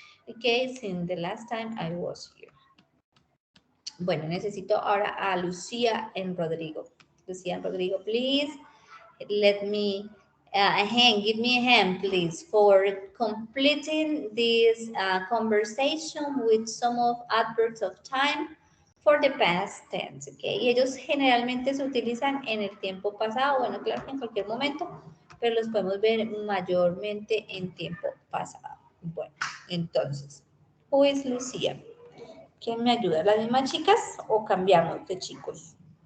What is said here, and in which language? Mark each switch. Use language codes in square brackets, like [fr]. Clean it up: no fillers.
[en] Okay, since the last time I was here. [es] Bueno, necesito ahora a Lucía en Rodrigo. Lucía en Rodrigo, please. [en] Let me, give me a hand, please, for completing this conversation with some of adverbs of time for the past tense, okay? [es] Y ellos generalmente se utilizan en el tiempo pasado, bueno, claro que en cualquier momento, pero los podemos ver mayormente en tiempo pasado. Bueno, entonces, [en] who is Lucía? [es] ¿Quién me ayuda? ¿Las mismas chicas o cambiamos de chicos?